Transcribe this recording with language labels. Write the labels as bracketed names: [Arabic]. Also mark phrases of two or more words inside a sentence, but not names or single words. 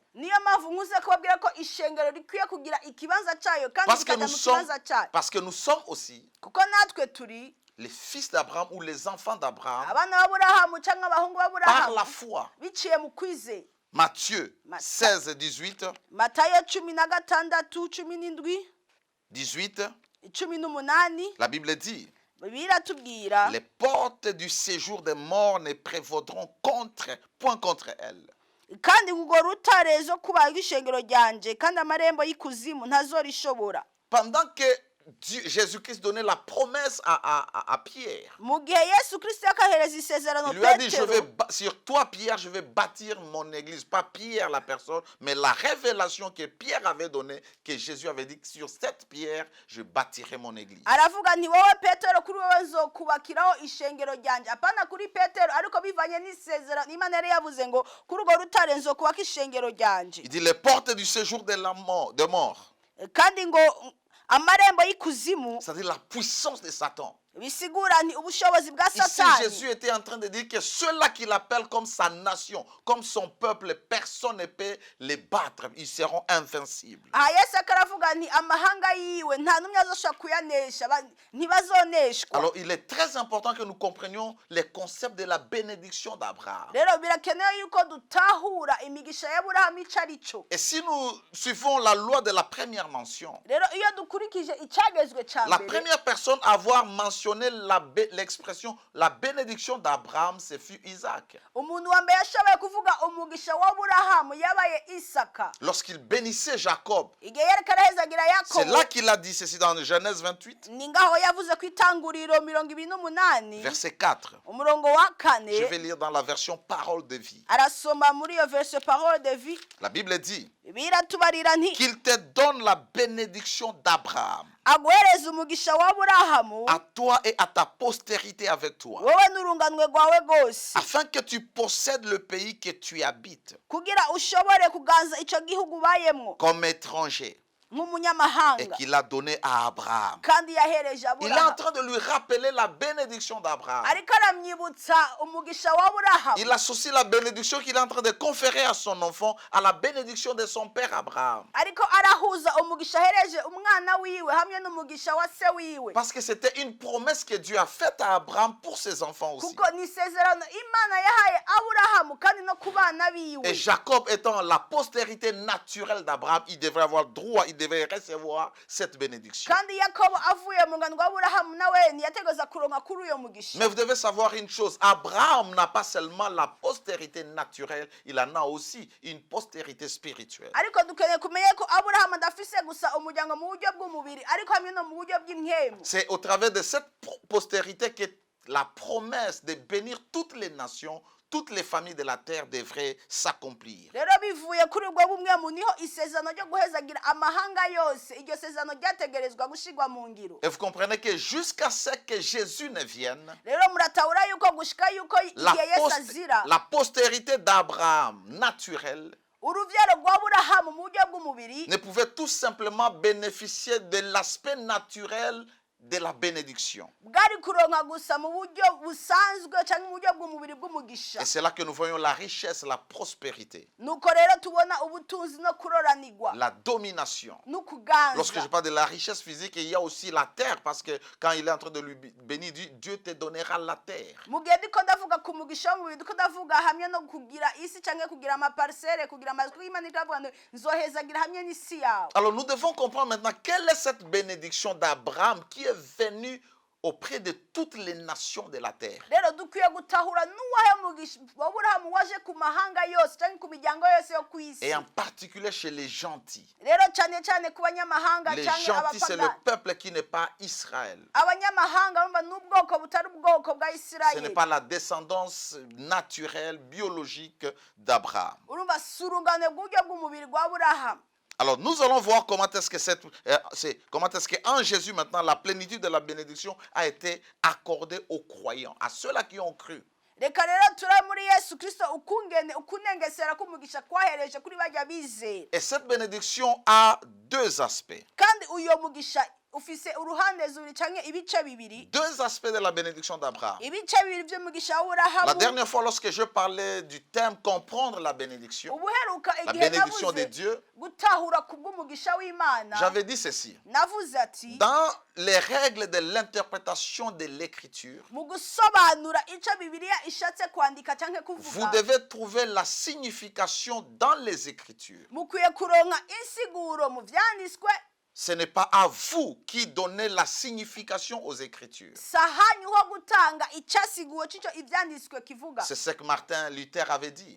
[Rundi] Niyo mpamvu nkuze kubabwira ko ishengero rikwiye kugira ikibanza cyayo kandi [French] Parce que [Rundi] kikajya mu kibanza cyayo. [French] parce que nous sommes aussi [Rundi] Kuko natwe turi [French] les fils d'Abraham ou les enfants d'Abraham [Rundi] abana b'Aburahamu cyangwa abahungu [French] par [Rundi] b'Aburahamu [French] la foi. [Rundi] biciye mu kwizera. [French] Matthieu 16, 18, [Rundi] Matayo 16:17, 18, [French] 18, la Bible dit, [Rundi] biratubwira [French] les portes du séjour des morts ne prévaudront point contre elles. [Rundi] kandi urwo rutare zo kubaga ishengero ryanje kandi amarembo y'ikuzimu ntazorishobora. [French] Pendant que Jésus-Christ donnait la promesse à Pierre, [Rundi] Mu gihe Yesu Kristo yakahereza isezerano [French] il lui a dit, [Rundi] Petero, [French] sur toi Pierre, je vais bâtir mon église. Pas Pierre la personne, mais la révélation que Pierre avait donnée, que Jésus avait dit, sur cette pierre, je bâtirai mon église. [Rundi] aravuga nti wowe Petero kuri wowe nzokubakiraho ishengero ryanje. Apana kuri Petero ariko bivanye n'isezerano Imana yari yavuze ngo kuri urwo rutare nzokubaka ishengero ryanje. [French] Il dit, les portes du séjour de mort, [Rundi] Kandi ngo amarembo y'ikuzimu [French] c'est-à-dire la puissance de Satan. [Rundi] bisigura nti ubushobozi bwa [French] Ici, [Rundi] Satani. [French] Jésus était en train de dire que ceux-là qu'il appelle comme sa nation, comme son peuple, personne ne peut les battre. Ils seront invincibles. [Rundi] Aha Yesu akaravuga nti amahanga yiwe nta n'umwe azoshobora kuyanesha ntibazoneshwa. [French] Alors, il est très important que nous comprenions les concepts de la bénédiction d'Abraham. [Rundi] Rero birakenewe yuko dutahura imigisha y'Aburahamu ico ari cyo. [French] Et si nous suivons la loi de la première mention, [Rundi] Rero iyo dukurikije icyagezwe cya [French] la [Rundi] mbere, [French] première personne à avoir mentionné l'expression la bénédiction d'Abraham, c'est fut Isaac. [Rundi] umuntu wa mbere yashoboye kuvuga umugisha w'Aburahamu yabaye Isaka. [French] Lorsqu'il bénissait Jacob, [Rundi] Igihe yariko arahezagira [French] c'est [Rundi] Yakobo, [French] là qu'il a dit ceci dans Genèse 28, [Rundi] ni ngaho yavuze ku itanguriro 28 [French] verset 4. [Rundi] umurongo wa [French] Je vais [Rundi] 4, [French] lire dans la version parole de vie. [Rundi] arasoma muri iyo verse [French] parole de vie, La Bible dit [Rundi] biratubarira nti [French] qu'il te donne la bénédiction d'Abraham, [Rundi] aguhereza umugisha w'Aburahamu [French] à toi et à ta postérité avec toi, [Rundi] wowe n'urunganwe rwawe rwose, [French] afin que tu possèdes le pays que tu habites [Rundi] kugira ushobore kuganza ico gihugu ubayemwo [French] comme étranger et [Rundi] nk'umunyamahanga, [French] qu'il a donné à Abraham. [Rundi] kandi yahereje [French] Il est en [Rundi] Aburahamu. [French] train de lui rappeler la bénédiction d'Abraham. [Rundi] Ariko aramwibutsa umugisha w'Aburahamu. [French] Il associe la bénédiction qu'il est en train de conférer à son enfant à la bénédiction de son père Abraham. [Rundi] Ariko arahuza umugisha ahereje umwana wiwe hamwe n'umugisha wa se wiwe, [French] Parce que c'était une promesse que Dieu a faite à Abraham pour ses enfants aussi. [Rundi] kuko ni isezerano Imana yahaye Aburahamu kandi no ku bana biwe. [French] Et Jacob étant la postérité naturelle d'Abraham, il devrait avoir droit, il devait recevoir cette bénédiction. [Rundi] Kandi Yakobo avuye mu ngano rw'Aburahamu nawe ntiyategereza kuronka kuri uyo mugisha. [French] Mais vous devez savoir une chose, Abraham n'a pas seulement la postérité naturelle, il en a aussi une postérité spirituelle. [Rundi] Ariko dukeneye kumenya ko Aburahamu adafise gusa umuryango mu buryo bw'umubiri ariko hamwe no mu buryo bw'impwemu. [French] C'est au travers de cette postérité que la promesse de bénir toutes les nations, toutes les familles de la terre devrait s'accomplir. [Rundi] Rero bivuye kuri ubwo bumwe mu niho isezerano ryo guhezagira amahanga yose, iryo sezerano ryategerezwa gushigwa mu ngiro. [French] Et vous comprenez que jusqu'à ce que Jésus ne vienne, [Rundi] Rero muratahura yuko gushika yuko igihe Yesu azira, [French] la postérité d'Abraham naturelle [Rundi] uruvyaro rw'Aburahamu mu buryo bw'umubiri [French] ne pouvait tout simplement bénéficier de l'aspect naturel de la bénédiction. [Rundi] bwari kuronka gusa mu buryo busanzwe cyangwa mu buryo bw'umubiri bw'umugisha. [French] Et c'est là que nous voyons la richesse, la prospérité, [Rundi] Nuko rero tubona ubutunzi no kuroranirwa [French] la domination. [Rundi] no [French] Lorsque je [Rundi] kuganza. [French] parle de la richesse physique, il y a aussi la terre, parce que quand il est en train de lui bénir, Dieu te donnera la terre. [Rundi] Mu gihe ndiko ndavuga ku mugisha w'umubiri ndiko ndavuga hamwe no kugira isi cyangwa kugira amaparisere, kugira amazu, kuko Imana ikavuga ngo nzohezagira hamwe n'isi yawe. [French] Alors nous devons comprendre maintenant quelle est cette bénédiction d'Abraham qui est venue auprès de toutes les nations de la terre. [Rundi] Rero dukwiye gutahura n'uwahe mugisha w'Aburahamu waje ku mahanga yose cyangwa ku miryango yose yo ku isi. [French] Et en particulier chez les gentils. [Rundi] Rero cyane cyane ku banyamahanga [French] Les [Rundi] cyangwa [French] gentils, c'est le [Rundi] abapagani. [French] peuple qui n'est pas Israël. [Rundi] Abanyamahanga bumva n'ubwoko butari ubwoko bwa [French] Ce n'est [Rundi] Isirayeli. [French] pas la descendance naturelle, biologique d'Abraham. [Rundi] Urumva si urungano rw'uburyo bw'umubiri rwa Aburahamu. [French] Alors nous allons voir comment est-ce que en Jésus maintenant la plénitude de la bénédiction a été accordée aux croyants, à ceux-là qui ont cru. [Rundi] Reka rero tura muri Yesu Kristo ukunengesera k'umugisha kwahereje kuri bajya bizera. [French] Et cette bénédiction a deux aspects. [Rundi] Kandi uyo mugisha ufise uruhande zubiri canke ibice bibiri. [French] Deux aspects de la bénédiction d'Abraham. [Rundi] Ibice bibiri vy'umugisha [French] La [Rundi] w'Aburahamu. [French] dernière fois, lorsque je parlais du terme comprendre la bénédiction, [Rundi] Ubuheruka [French] la [Rundi] igihe [French] bénédiction de [Rundi] navuze [French] Dieu, [Rundi] gutahura kubw'umugisha w'Imana. [French] j'avais dit ceci. [Rundi] Navuze ati [French] Dans les règles de l'interprétation de l'écriture, [Rundi] mu gusobanura ico Bibiliya ishatse kwandika canke [French] vous [Rundi] kuvuga, [French] devez trouver la signification dans les écritures. [Rundi] mukwiye kuronka insiguro mu vyanditswe. [French] Ce n'est pas à vous qui donnez la signification aux écritures. [Rundi] Sahanyu ho gutanga icasiguwe c'ico ivyanditswe kivuga. [French] C'est ce que Martin Luther avait dit.